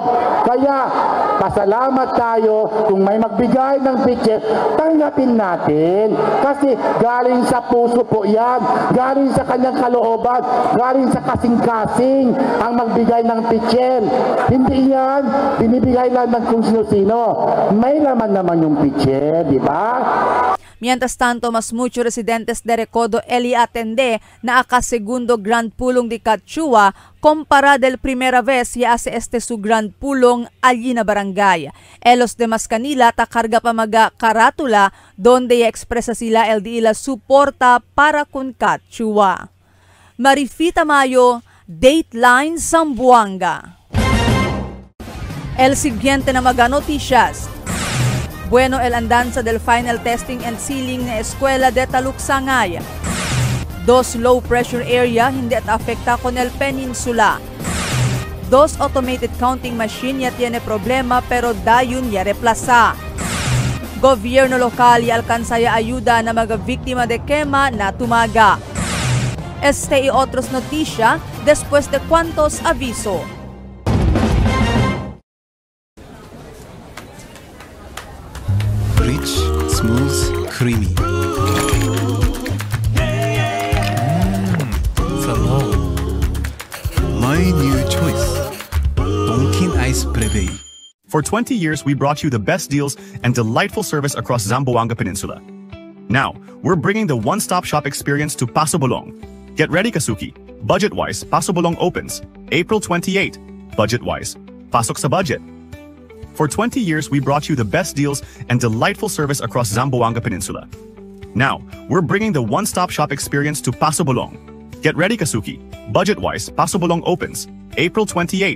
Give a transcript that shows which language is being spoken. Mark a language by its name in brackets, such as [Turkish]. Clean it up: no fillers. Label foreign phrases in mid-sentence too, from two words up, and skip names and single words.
[Filipino] Kaya, pasalamat tayo kung may magbigay ng pichel, tanggapin natin. Kasi galing sa puso po yan. Galing sa kanyang kalooban. Galing sa kasing-kasing ang magbigay ng pichel. Hindi yan, binibigay lang ng kung sino-sino. May laman naman yung pichel, di ba? [Chavacano] Mientras tanto, mas muchos residentes de Recodo eli atende na segundo grand pulong di Kachua kumpara del primera vez ya hace su grand pulong allí na barangay. Los demás kanila takarga pa mga karatula donde ya expresa sila el di ila suporta para kun Kachua. Marifita Mayo, Dateline Zamboanga. El siguiente na mga noticias. Bueno el andanza del final [English] testing and sealing [Chavacano] na eskwela de Taluksangay. 2 [English] low pressure area [Chavacano] hindi at afekta con el peninsula. 2 [English] automated counting machine [Chavacano] ya tiene problema pero dayun ya replaza. Gobyerno lokal ya alcanza ya ayuda na mga biktima de quema na tumaga. Este y otros noticia después de cuantos aviso. [English] Rich, smooth, creamy. Salon. My new choice. Donkin Ice Prevei. For 20 years, we brought you the best deals and delightful service across Zamboanga Peninsula. Now, we're bringing the one-stop shop experience to Paso Bolong. Get ready, Kasuki. Budget-wise, Paso Bolong opens April 28. Budget-wise, [Filipino] pasok sa budget. [English] For 20 years, we brought you the best deals and delightful service across Zamboanga Peninsula. Now, we're bringing the one-stop shop experience to Paso Bolong. Get ready, Kasuki. Budget-wise, Paso Bolong opens April 28.